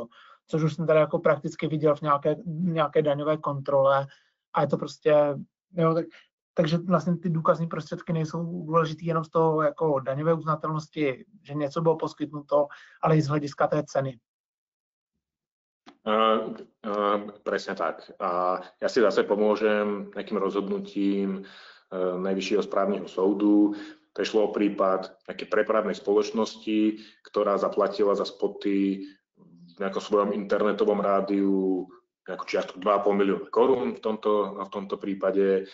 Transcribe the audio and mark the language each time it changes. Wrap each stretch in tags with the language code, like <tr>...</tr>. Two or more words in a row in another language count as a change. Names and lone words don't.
<cs>Což už jsem tady jako prakticky viděl v nějaké daňové kontrole a je to prostě Jo, takže vlastně ty důkazní prostředky nejsou důležitý jenom z toho jako daňové uznatelnosti, že něco bylo poskytnuto, ale i z hlediska té ceny.</cs> <sk>Presne tak. A ja si zase pomôžem nejakým rozhodnutím Najvyššieho správneho súdu. To šlo o prípad nejakej prepravnej spoločnosti, ktorá zaplatila za spoty v nejakom svojom internetovom rádiu nejakú čiastku 2,5 milióna korún v tomto prípade.</sk>